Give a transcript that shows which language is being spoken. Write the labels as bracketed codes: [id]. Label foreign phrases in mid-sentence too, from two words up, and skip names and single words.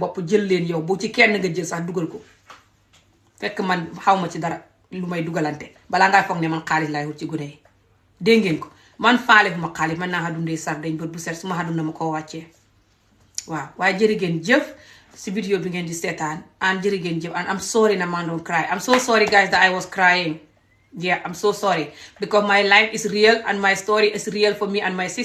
[wo] bopp jël leen yow bu ci kenn nga jël sax dugal ko fekk man xaw ma ci dara lu may dugalante balaa ngaa foog ne man xaalis laay wut ci gune yi dégg ngeen ko man faale fu ma xaalis man naa xa dundee sar dañ bët bu set su ma xa dunda ma koo wàccee waaw waaye jërë ngeen jëf si vidéo bi ngeen di seetaan and jërë ngeen jëf [en] and I'm sorry na man don't cry I'm so sorry guys that I was crying yeah I'm so sorry because my life is real and my story is real for me and my sister